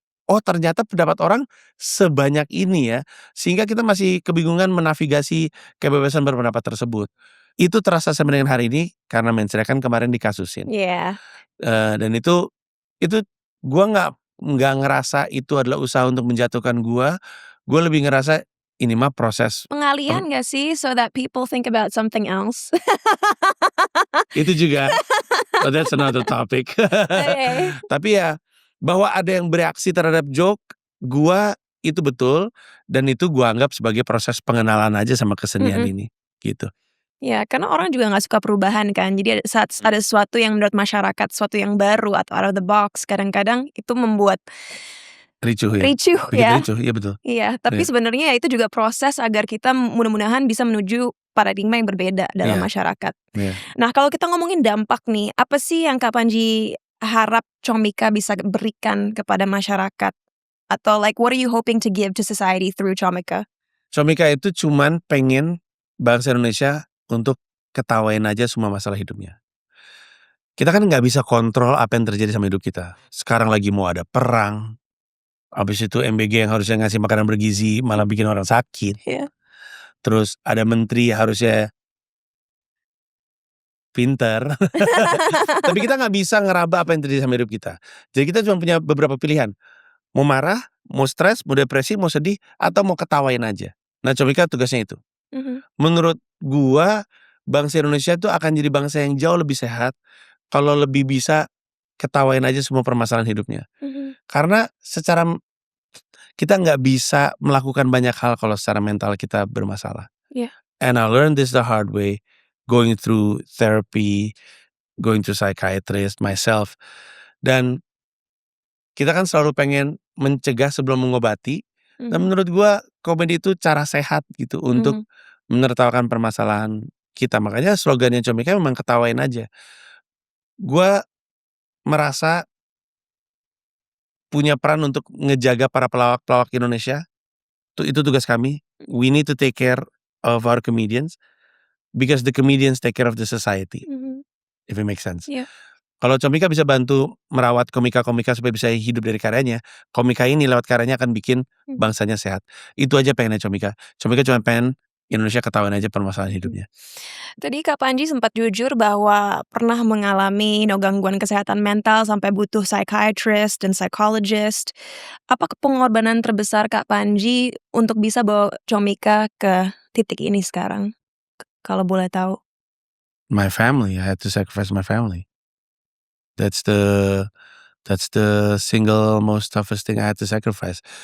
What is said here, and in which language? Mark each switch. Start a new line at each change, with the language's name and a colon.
Indonesian: Oh ternyata pendapat orang sebanyak ini ya, sehingga kita masih kebingungan menavigasi kebebasan berpendapat tersebut. Itu terasa sampai dengan hari ini karena mensreanya kan kemarin dikasusin.
English: Yeah.
Indonesian: Dan itu gua nggak ngerasa itu adalah usaha untuk menjatuhkan gua lebih ngerasa ini mah proses Pengalihan gak sih
English: so that people think about something else?
Indonesian: itu juga,
English: but that's another topic.
Indonesian: Oke. Tapi ya, bahwa ada yang bereaksi terhadap joke gua itu betul, dan itu gua anggap sebagai proses pengenalan aja sama kesenian ini, gitu. Ya, karena orang juga nggak suka perubahan kan. Jadi saat ada sesuatu yang menurut masyarakat, sesuatu yang baru atau
English: out of the box,
Indonesian: kadang-kadang itu membuat Ricuh ya? ricuh Bikin ya. ricuh, iya betul. Iya, tapi Iya. sebenarnya ya itu juga proses agar kita mudah-mudahan bisa menuju paradigma yang berbeda dalam masyarakat. Iya. Nah, kalau kita ngomongin dampak nih, apa sih yang Kak Panji harap Comika bisa berikan kepada masyarakat? Atau
English: like what are you hoping to give to society through Comika?
Indonesian: Comika itu cuman pengen bangsa Indonesia untuk ketawain aja semua masalah hidupnya. Kita kan nggak bisa kontrol apa yang terjadi sama hidup kita. Sekarang lagi mau ada perang, habis itu MBG yang harusnya ngasih makanan bergizi malah bikin orang sakit. Iya. Terus ada menteri harusnya pinter, tapi kita nggak bisa ngeraba apa yang terjadi sama hidup kita. Jadi kita cuma punya beberapa pilihan, mau marah, mau stres, mau depresi, mau sedih, atau mau ketawain aja. Nah, Comika tugasnya itu. Menurut gua, bangsa Indonesia itu akan jadi bangsa yang jauh lebih sehat kalau lebih bisa ketawain aja semua permasalahan hidupnya. Karena kita nggak bisa melakukan banyak hal kalau secara mental kita bermasalah. Iya.
English: And I learned this the hard way, going through therapy, going to psychiatrist myself.
Indonesian: Dan kita kan selalu pengen mencegah sebelum mengobati. Dan menurut gua komedi itu cara sehat gitu untuk menertawakan permasalahan kita. Makanya slogannya Comika memang ketawain aja. Gua merasa punya peran untuk ngejaga para pelawak-pelawak Indonesia. Itu tugas kami.
English: We need to take care of our comedians because the comedians take care of the society. If it makes sense.
Indonesian: Iya. Kalau Comika bisa bantu merawat komika-komika supaya bisa hidup dari karyanya, komika ini lewat karyanya akan bikin bangsanya sehat. Itu aja pengennya Comika. Comika cuma pengen Indonesia ketahuan aja permasalahan hidupnya. Tadi Kak Panji sempat jujur bahwa pernah mengalami gangguan kesehatan mental sampai butuh psychiatrist dan psychologist. Apa pengorbanan terbesar Kak Panji untuk bisa bawa Comika ke titik ini sekarang? Kalau boleh tahu.
English: My family, I had to sacrifice my family. That's the single most toughest thing I had to sacrifice.